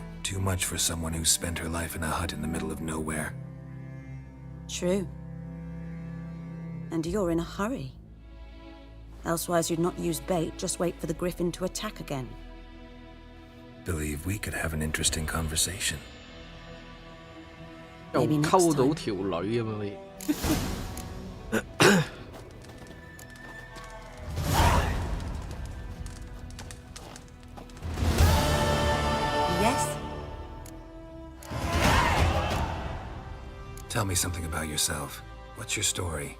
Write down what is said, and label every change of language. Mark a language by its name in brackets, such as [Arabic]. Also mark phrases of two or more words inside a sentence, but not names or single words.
[English] Too much for someone who spent her life in a hut in the middle of nowhere. True. And you're in a hurry. Elsewise you'd not use bait, just wait for the griffin to attack again. Believe we could have an interesting conversation. [Cantonese] 又溝到條女咁樣你。 [English] Yes? Tell me something about yourself. What's your story?